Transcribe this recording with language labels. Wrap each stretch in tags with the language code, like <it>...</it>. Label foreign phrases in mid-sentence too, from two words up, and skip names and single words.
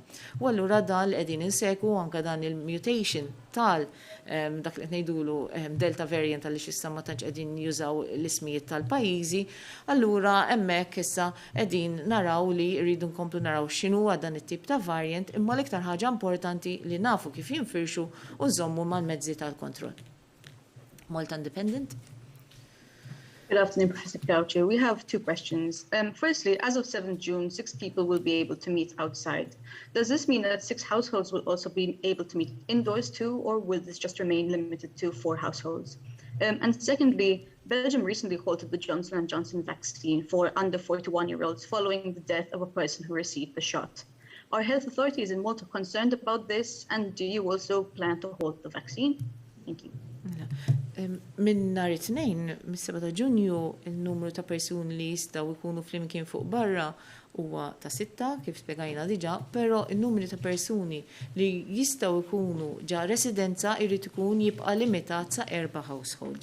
<mt>U allura dan li qegħdin insegwu anke dan il-mutation tal dak li qed ngħidulu</mt> <en>Delta variant</en> <mt>għaliex issa ma tantx qegħdin jużaw l-ismijiet tal-pajjiżi, allura hemmhekk issa qegħdin naraw li rridu nkomplu naraw x'inhu dan it-tip ta' variant, imma l-iktar ħaġa importanti li nafu kif jinfirxu u nżommu mal-mezzi tal-kontroll.</mt> <en>Malta Independent. Good afternoon, Professor Gauci. We have two questions. Firstly, as of 7th June, 6 people will be able to meet outside. Does this mean that 6 households will also be able to meet indoors too, or will this just remain limited to 4 households? And secondly, Belgium recently halted the Johnson & Johnson vaccine for under 41-year-olds following the death of a person who received the shot. Are health authorities in Malta concerned about this, and do you also plan to halt the vaccine? Thank you.</en> <mt>Min nhar it-tnejn, mis-7 ta' Ġunju, il-numru ta' persuni li jistgħu jkunu flimkien fuq barra huwa ta' 6, kif spjegajna diġà, però il-numru ta' persuni li jistgħu jkunu ġa residenza jrid ikun jibqa' limitat sa' 4 household.</mt>